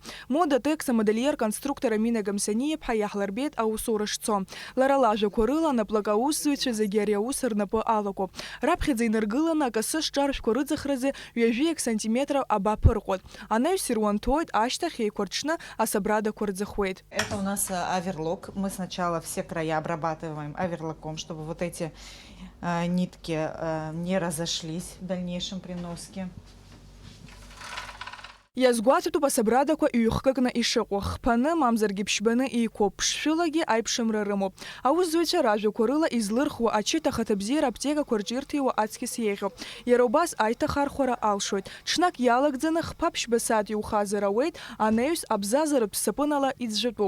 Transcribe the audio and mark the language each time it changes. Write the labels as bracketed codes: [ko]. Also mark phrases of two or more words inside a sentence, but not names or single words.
[ab] Мода Текс амодельер-конструктор Амина Гамсаниаԥҳа иаҳлырбеит аусура шцо. Лара лажәақәа рыла анаплакы аусзуҩцәа зегьы ари аус рнапы алакуп. Раԥхьаӡа инаргыланы акасы шҿаршәқәа рыӡахразы ҩажәиак сантиметров абаԥырҟәот. Анаҩс ируанҭоит, ашьҭахь еиқәырҽны асабрадақәа рӡахуеит. [ru] Это у нас оверлок. Мы сначала все края обрабатываем оверлоком, чтобы вот эти нитки не разошлись в дальнейшем при носке. [ab] Иазгәаҭатәуп асабрадақәа иҩхкыкны ишыҟоу. Хԥаны, мамзаргьы ԥшьбаны еиқәоуп. Ԥшшәылагьы аиԥшымра рымоуп. Аусзуҩцәа ражәақәа рыла излырхуа ачыҭ ахаҭабзиара аԥҭекақәа рҿирҭиуа аҵкьыс еиӷьуп. Иара убас аиҭахархәара алшоит. Ҽнак иалагӡаны хԥа-ԥшьба саат иухазар ауеит, анаҩс абзазаратә сапынала иӡәӡәатәуп.